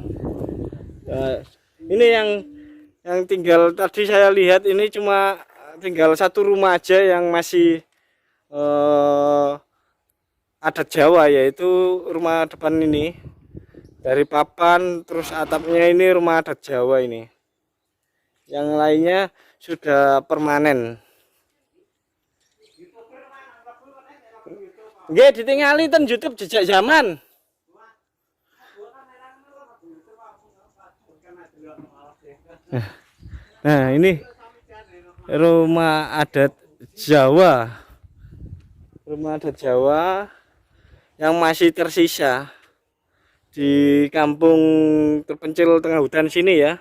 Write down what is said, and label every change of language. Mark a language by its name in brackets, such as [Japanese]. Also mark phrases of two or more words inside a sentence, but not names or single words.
[Indonesian] Ini yang tinggal tadi saya lihat ini cuma tinggal satu rumah aja yang masih adat Jawa, yaitu rumah depan ini dari papan, terus atapnya ini rumah adat Jawa ini. Yang lainnya sudah permanen. [Javanese] Nggih, ditingali ten YouTube Jejak Zaman. [Indonesian] Nah, ini rumah adat Jawa. Rumah adat Jawa yang masih tersisa di kampung terpencil tengah hutan sini ya.